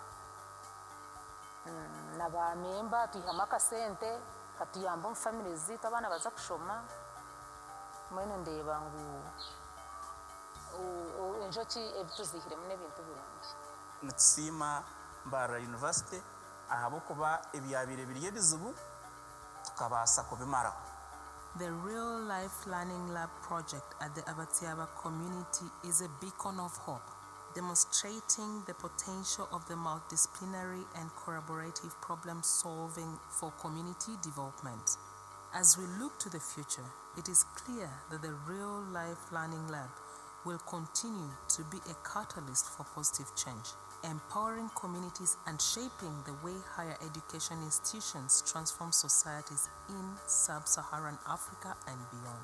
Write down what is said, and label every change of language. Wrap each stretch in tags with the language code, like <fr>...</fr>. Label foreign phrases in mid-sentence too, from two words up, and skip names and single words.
<nyn>na bamemba twihamu akasente katuyamba omu family ziitu abaana baza kushoma mbwenu ndeeba ngu enjoki ebituzihiremu n'ebintu birungi nitusiima Mbarara University ahabw'okuba ebyabire biri ebizibu tukabaasa kubimaraho.</nyn> <en>The Real Life Learning Lab project at the Abatiaba community is a beacon of hope, demonstrating the potential of the multidisciplinary and collaborative problem solving for community development. As we look to the future, it is clear that the Real Life Learning Lab will continue to be a catalyst for positive change, empowering communities and shaping the way higher education institutions transform societies in sub-Saharan Africa and beyond.</en>